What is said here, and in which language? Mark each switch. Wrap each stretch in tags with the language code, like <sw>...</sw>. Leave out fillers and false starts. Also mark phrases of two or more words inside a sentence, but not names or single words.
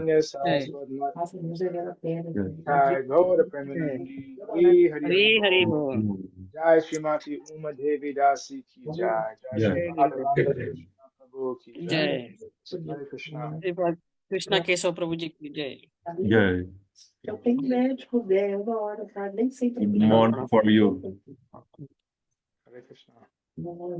<hi>Chaitanya Saraswati Mata ki Jai.</hi> <en>yeah.</en> <hi>Jai Gaura Premanandi Hari Hari</hi> <sa>Hare Hare</sa> <hi>Bol. Bol. Jai Srimati Uma Devi Dasi ki Jai. Jai</hi> <en>Yeah.</en> <hi>Shri Radharani Krishna Prabhu ki Jai. जय</hi> <sa>Hare Krishna.</sa> <hi>श्रीपाद कृष्णा केशव प्रभु जी की जय</hi> <en>Yeah.</en> <pt>Eu tenho médico dela, uma hora, tá? Nem sempre.</pt> <en>Good morning for you.</en> <sa>Hare Krishna.</sa>